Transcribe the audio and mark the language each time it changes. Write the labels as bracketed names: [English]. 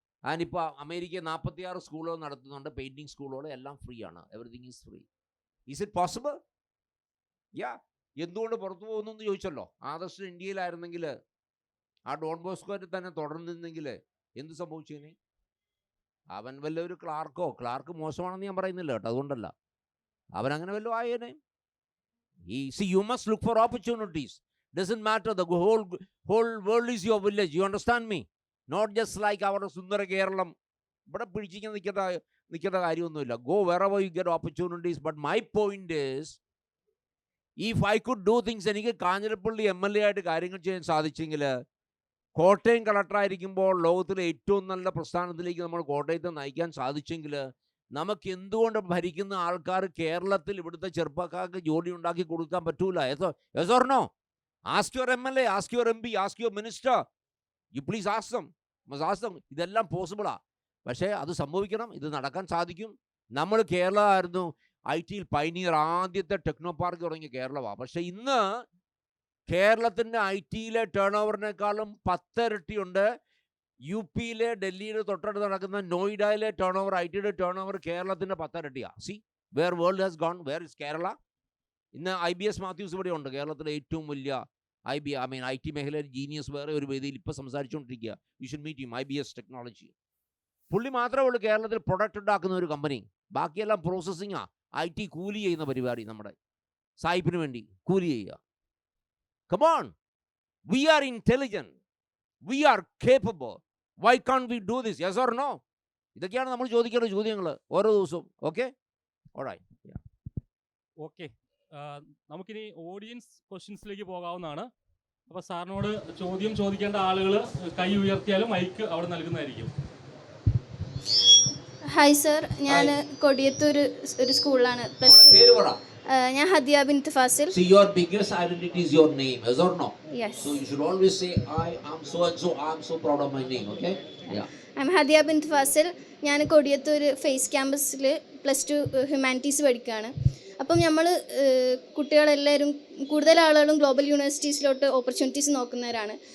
[Malayalam] And ഇപ്പോൾ America 46 സ്കൂളുകൾ നടത്തുന്നുണ്ട്, പെയിൻറ്റിങ് സ്കൂളുകൾ, എല്ലാം ഫ്രീ ആണ്. [English] Everything is free. Is it possible? [Malayalam] എന്തുകൊണ്ട് പുറത്തു പോകുന്നു എന്ന് ചോദിച്ചല്ലോ. ആദർശ് ഇന്ത്യയിലായിരുന്നെങ്കിൽ, ആ ഡോൺ ബോസ്കോയിൽ തന്നെ തുടർന്നിരുന്നെങ്കിൽ എന്ത് സംഭവിച്ചേനെ? അവൻ വല്ല ഒരു ക്ലാർക്ക് മോശമാണെന്ന് ഞാൻ പറയുന്നില്ല കേട്ടോ, അതുകൊണ്ടല്ല. അവനങ്ങനെ വല്ലതും ആയേനെ. [English] You must look for opportunities. Doesn't matter, the whole world is your village. You understand me? Not just like our സുന്ദര കേരളം. [Malayalam] ഇവിടെ പിടിച്ചിങ്ങനെ നിൽക്കേണ്ട കാര്യമൊന്നുമില്ല. [English] Go wherever you get opportunities. But my point is, if I could do things, [Malayalam] എനിക്ക് Kanjirappally MLA ആയിട്ട് കാര്യങ്ങൾ ചെയ്യാൻ സാധിച്ചെങ്കിൽ, കോട്ടയം കളക്ടറായിരിക്കുമ്പോൾ ലോകത്തിലെ ഏറ്റവും നല്ല പ്രസ്ഥാനത്തിലേക്ക് നമ്മൾ കോട്ടയത്തെ നയിക്കാൻ സാധിച്ചെങ്കിൽ, നമുക്ക് എന്തുകൊണ്ട് ഭരിക്കുന്ന ആൾക്കാർ കേരളത്തിൽ ഇവിടുത്തെ ചെറുപ്പക്കാർക്ക് ജോലി ഉണ്ടാക്കി കൊടുക്കാൻ പറ്റൂല? [English] Yes or no? Ask your MLA, ask your MP, ask your minister. You please ask them. [Malayalam] ഇതെല്ലാം പോസിബിളാ. പക്ഷേ അത് സംഭവിക്കണം, ഇത് നടക്കാൻ സാധിക്കും. നമ്മൾ കേരളമായിരുന്നു IT പൈനിയർ, ആദ്യത്തെ ടെക്നോ പാർക്ക് തുടങ്ങിയ കേരളമാണ്. പക്ഷേ ഇന്ന് കേരളത്തിൻ്റെ IT ടേൺ ഓവറിനേക്കാളും 10 ഇരട്ടിയുണ്ട് UP, ഡൽഹിയിൽ തൊട്ടടുത്ത് നടക്കുന്ന നോയിഡയിലെ turn over, IT turn over കേരളത്തിൻ്റെ 10 ഇരട്ടിയാണ്. [English] See where world has gone, where is Kerala? [Malayalam] ഇന്ന് IBS മാത്യൂസ് ഇവിടെ ഉണ്ട്, കേരളത്തിലെ ഏറ്റവും വലിയ IT മേഖലയിൽ ജീനിയസ്, വേറെ ഒരു വേദിയിൽ ഇപ്പോൾ സംസാരിച്ചുകൊണ്ടിരിക്കുക. [English] You should meet him. [Malayalam] IBS technology. പുള്ളി മാത്രമേ ഉള്ളൂ കേരളത്തിൽ പ്രൊഡക്റ്റ് ഉണ്ടാക്കുന്ന ഒരു കമ്പനി. ബാക്കിയെല്ലാം പ്രോസസ്സിങ്ങാ. IT കൂലി ചെയ്യുന്ന പരിപാടി, നമ്മുടെ സായിപ്പിന് വേണ്ടി കൂലി ചെയ്യുക. [English] Come on, we are intelligent, we are capable. Why can't we do this? Yes or no? [Malayalam] ഇതൊക്കെയാണ് നമ്മൾ ചോദിക്കേണ്ട ചോദ്യങ്ങൾ ഓരോ ദിവസവും. [English] Okay, alright. [Malayalam] ഓക്കെ, നമുക്കിനി ഓഡിയൻസ് ക്വസ്റ്റ്യൻസിലേക്ക് പോകാവുന്നതാണ്. അപ്പോൾ സാറിനോട് ചോദ്യം ചോദിക്കേണ്ട ആളുകൾ കൈ ഉയർത്തിയാലും മൈക്ക് അവിടെ നൽകുന്നതായിരിക്കും. ഹായ് സർ, ഞാൻ കൊടിയത്തൂർ ഒരു സ്കൂളിലാണ് പേര് പറ. ഞാൻ ഹദിയ ബിൻത്ത് Fazil. [English] See, your biggest identity is your name, yes or no? Yes. So you should always say I am so and so, I am so proud of my name, okay? Yeah. [Malayalam] I'm ഹദിയ ബിൻത്ത് ഫാസിൽ. ഞാൻ Kodiyathur face ക്യാമ്പസിൽ +2 humanities പഠിക്കുകയാണ്. അപ്പം നമ്മൾ കുട്ടികളെല്ലാവരും, കൂടുതൽ ആളുകളും global യൂണിവേഴ്സിറ്റീസിലോട്ട് opportunities നോക്കുന്നവരാണ്.